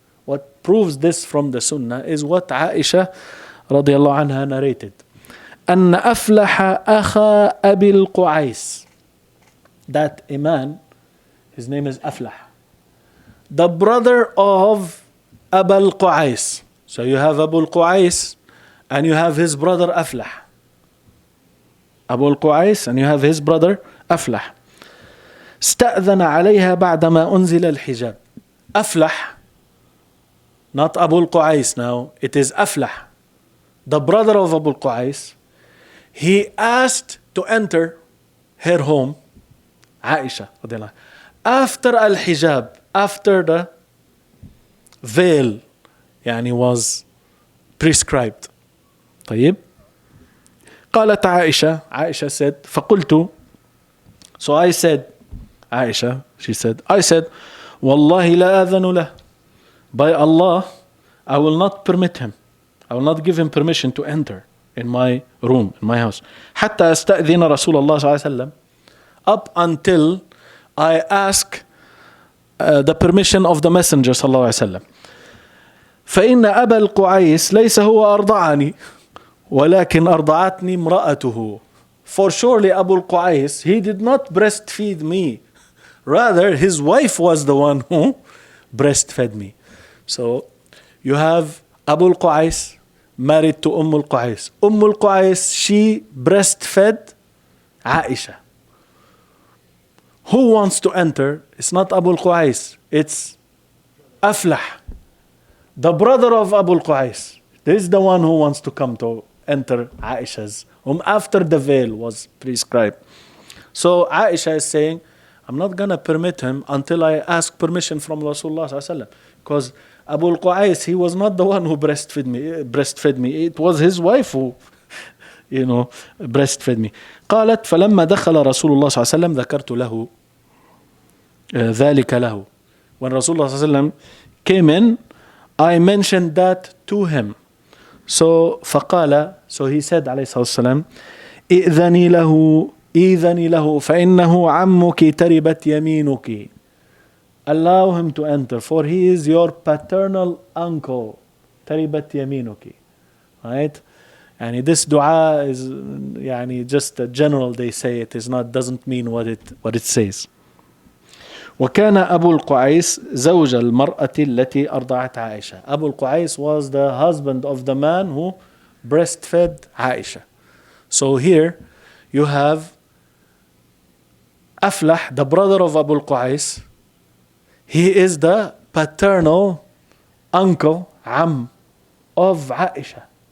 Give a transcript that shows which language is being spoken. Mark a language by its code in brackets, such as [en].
[en] What proves this from the Sunnah is what Aisha [ar] رضي الله عنها [en] narrated. [ar] أن أفلح أخا أبي القعيس. [en] That Imam, his name is Aflah, the brother of Abu al-Qu'ays. So you have Abu al-Qu'ays and you have his brother Aflah. Abu al-Qu'ays and you have his brother Aflah. [ar] استأذن عليها بعدما أنزل الحجاب. [en] Aflah, not Abu al-Qu'ays now, it is Aflah, the brother of Abu al-Qu'ays. He asked to enter her home, Aisha, after al-hijab, after the veil يعني was prescribed. [ar] طيب. قالت عائشة [en] said, [ar] فقلت, [en] So I said, Aisha, she said, I said, [ar] Wallahi la adhanu lah. [en] By Allah, I will not permit him. I will not give him permission to enter in my room, in my house. [ar] حتى استأذن رسول الله صلى الله عليه وسلم. [en] Up until I ask the permission of the Messenger [ar] صلى الله عليه وسلم. فإن أبا القعيس ليس هو أرضعني ولكن أرضعتني امرأته. [en] For surely Abu al-Qais, he did not breastfeed me. Rather, his wife was the one who breastfed me. So, you have Abu al-Qais married to al-Qais. Al-Qais, she breastfed Aisha. Who wants to enter? It's not Abu al-Qais. It's Aflah, the brother of Abu al-Qais. This is the one who wants to come to enter Aisha's after the veil was prescribed. So Aisha is saying, I'm not going to permit him until I ask permission from Rasulullah sallallahu alaihi wasallam, because Abu al-Qais, he was not the one who breastfed me. It was his wife who breastfed me. [ar] قالت فلما دخل رسول الله صلى الله عليه وسلم ذكرت له ذلك له. [en] When Rasulullah [ar] صلى الله عليه وسلم [en] came in, I mentioned that to him. [ar] So فقال, [en] so he said [ar] عليه الصلاة والسلام, إذني له فإنه عمك تربت يمينك. [en] Allow him to enter, for he is your paternal uncle. [ar] تربت يمينك. [en] Right? And this dua is just a general, they say it is not, doesn't mean what it says. [ar] وكان أبو القعيس زوج المرأة التي أرضعت عائشة. [en] Abu al-Qais was the husband of the man who breastfed Aisha. So here you have Aflah, the brother of Abu al-Qais. He is the paternal uncle, Am, of Aisha.